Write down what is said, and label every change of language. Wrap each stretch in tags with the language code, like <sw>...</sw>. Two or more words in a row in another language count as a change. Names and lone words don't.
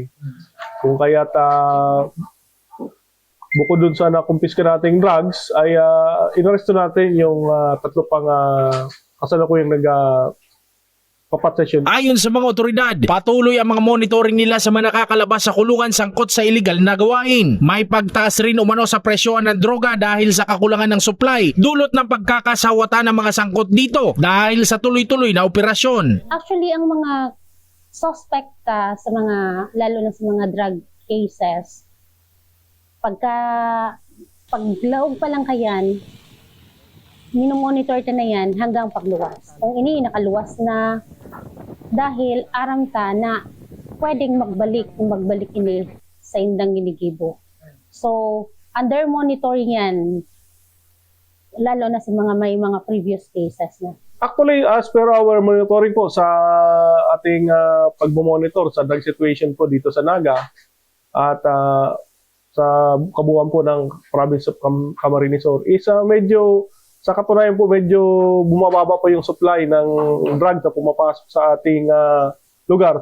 <tl>Kung kaya't bukod doon sa nakumpiska nating drugs, ay inaresto natin yung 3 pang kasalukuyang papatsesyon. Ayon sa mga otoridad, patuloy ang mga monitoring nila sa mga nakakalabas sa kulungan sangkot sa iligal na gawain. May pagtaas rin umano sa presyohan ng droga dahil sa kakulangan ng supply, dulot ng pagkakasawata ng mga sangkot dito dahil sa tuloy-tuloy na operasyon.</tl> <bik>Actually, ang mga suspect sa mga, lalo na sa mga</bik> <en>drug cases,</en> <bik>paglaog pa lang kayan, minomonitor ta na yan hanggang pagluwas. Kung ini nakaluwas na, dahil aram ta na pwedeng magbalik ini sa indang ginigibo.</bik> <tl>So,</tl> <en>under monitoring</en> <tl>yan, lalo na sa mga may mga</tl> <en>previous cases</en> <tl>na.</tl> <en>Actually, as per our monitoring</en> <tl>po sa ating pagmomonitor sa</tl> <en>drug situation</en> <tl>po dito sa Naga at sa kabuuan po ng province of Camarines Sur, is medyo sa katunayan po, medyo bumababa po yung supply ng drug na pumapasok sa ating lugar.</tl>